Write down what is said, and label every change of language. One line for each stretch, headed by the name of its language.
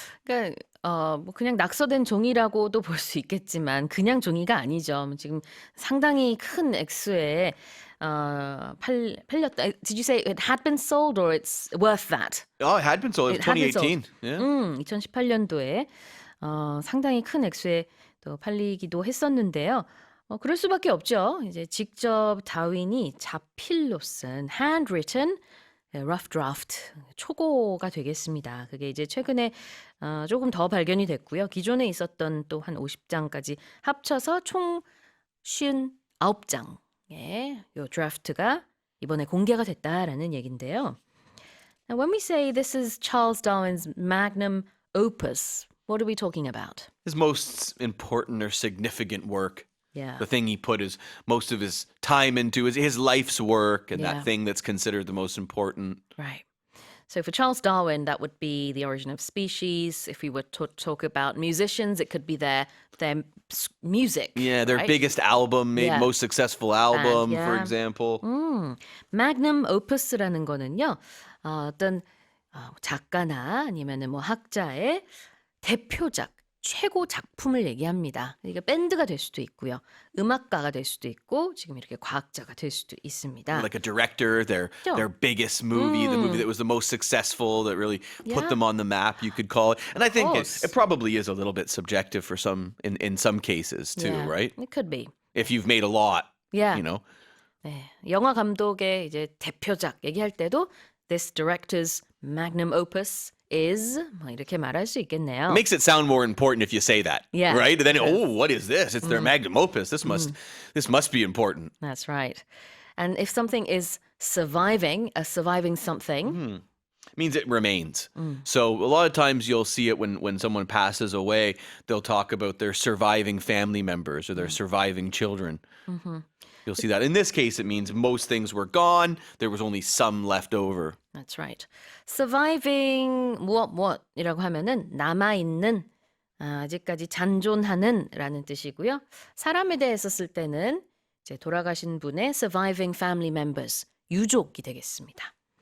Korean: 그러니까 뭐 그냥 낙서된 종이라고도 볼 수 있겠지만 그냥 종이가 아니죠. 지금 상당히 큰 액수에 팔렸다.
English: Did you say it had been sold or it's worth that? Oh, it had been sold. It was It had been 2018. Yeah.
Korean: 2018년도에 상당히 큰 액수에 또 팔리기도 했었는데요. 그럴 수밖에 없죠. 이제 직접 다윈이 자필로 쓴
English: handwritten rough draft
Korean: 초고가 되겠습니다. 그게 이제 최근에 조금 더 발견이 됐고요. 기존에 있었던 또 한 50장까지 합쳐서 총 59장의 요 드래프트가 이번에 공개가 됐다라는 얘긴데요.
English: Now, when we say this is Charles Darwin's magnum opus, what are we talking about? His most important or significant work. Yeah. The thing he put most of his time into is his life's work and Yeah. that thing that's considered the most important. Right. So for Charles Darwin, that would be The Origin of Species. If we were to talk about musicians, it could be their music. Yeah, their right? biggest album, Yeah. most successful album, for yeah. example.
Korean: magnum opus라는 거는요. 어떤 작가나 아니면은 뭐 학자의 대표작, 최고 작품을 얘기합니다. 이게 밴드가 될 수도 있고요. 음악가가 될 수도 있고 지금 이렇게 과학자가 될 수도 있습니다.
English: Like a director, their biggest movie, the movie that was the most successful, that really put Yeah. them on the map, you could call it. And I think course. it probably is a little bit subjective for some, in some cases too, Yeah, right? It could be. If you've made a lot, Yeah. you know.
Korean: 네, 영화 감독의 이제 대표작 얘기할 때도
English: this director's magnum opus is
Korean: 뭐 이렇게 말할 수 있겠네요.
English: It makes it sound more important if you say that, Yeah. right? And then, what is this? It's their magnum opus. This must be important. That's right. And if something is surviving something, It means it remains. So a lot of times you'll see it when someone passes away, they'll talk about their surviving family members or their surviving children. You'll see that. In this case, it means most things were gone. There was only some left over. that's right.
Korean: surviving 무엇이라고 하면은 남아있는 아직까지 잔존하는 라는 뜻이고요. 사람에 대해서 쓸 때는 이제 돌아가신 분의
English: surviving family members,
Korean: 유족이 되겠습니다.